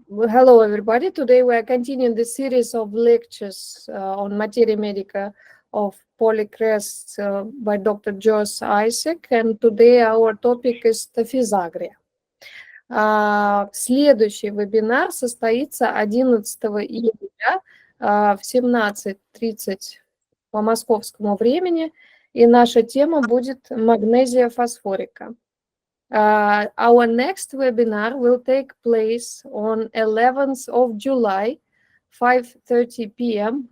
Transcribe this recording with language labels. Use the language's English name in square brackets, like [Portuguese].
[English] Hello, everybody. Today we are continuing the series of lectures on Materia Medica of Polihrestov by Dr. Джос Айсек, and today our topic is Staphysagria. [Russian] Следующий вебинар состоится 11 июля в 17:30 по московскому времени, и наша тема будет магнезия фосфорика. [English] Our next webinar will take place on 11th of July, 5:30 p.m.